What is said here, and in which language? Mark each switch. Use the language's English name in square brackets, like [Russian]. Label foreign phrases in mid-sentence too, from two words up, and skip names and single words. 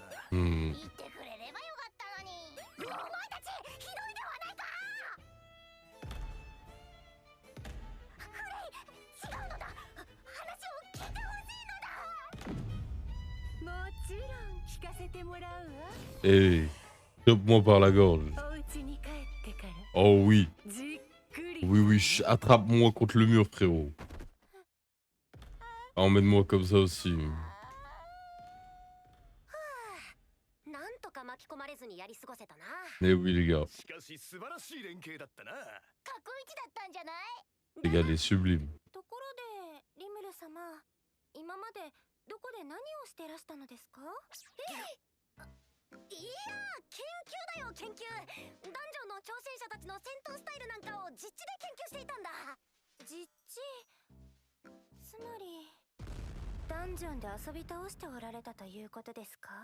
[Japanese] Hmm. 言ってくれればよかったのに。お前たちひどいではないか。フレイ、違うのだ。話を聞いてほしいのだ。もちろん聞かせてもらうわ。 [French] Hey, chope-moi par la gorge. [Japanese] お家に帰ってから [French] Oh oui. [Japanese] じっくり。 [French] Oui, oui, attrape-moi contre le mur, frérot. Emmène-moi comme ça aussi. [Japanese] なんとか巻き込まれずにやり過ごせたな。 [French] Eh oui, les gars. [Japanese] しかし素晴らしい連携だったな。過去一だったんじゃない？ [French] Les gars, les sublimes. [Japanese] ところでリムル様、今までどこで何をしてらしたのですか？いや、研究だよ、研究。ダンジョンの挑戦者たちの戦闘スタイルなんかを実地で研究していたんだ。実地。つまりダンジョンで遊び倒しておられたということですか？